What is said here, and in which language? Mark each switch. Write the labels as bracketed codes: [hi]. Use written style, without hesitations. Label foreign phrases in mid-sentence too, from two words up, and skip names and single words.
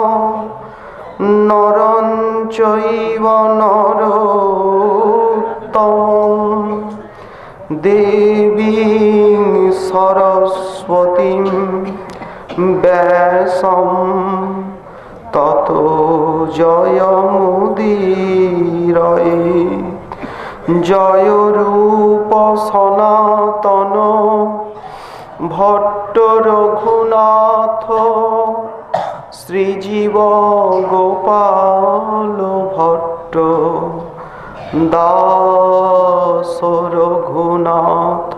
[sa] নরং চৈব নরোত্তমং দেবীং সরস্বতীং ব্যাসং ততো জয়মুদীরয়ে। জয় রূপ সনাতন ভট্ট রঘুনাথ শ্রীজীব গোপাল ভট্ট দাস রঘুনাথ।